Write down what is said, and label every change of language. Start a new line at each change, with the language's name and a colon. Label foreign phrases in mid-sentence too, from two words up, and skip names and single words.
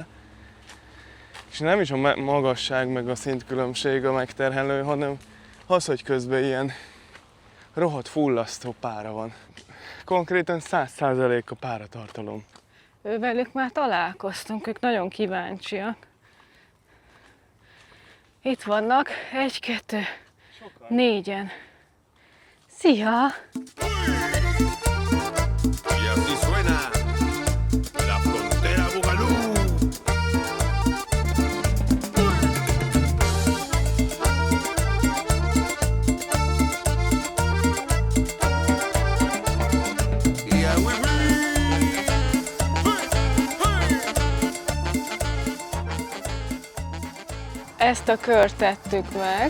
Hungarian: És nem is a magasság meg a szintkülönbség a megterhelő, hanem az, hogy közben ilyen rohadt fullasztó pára van. Konkrétan 100% a páratartalom. Ővelük már találkoztunk, ők nagyon kíváncsiak. Itt vannak, 1, 2, 4-en. Szia!
Spanish: Y así suena la frontera Bugalú.
Hungarian: Ezt a kört tettük meg.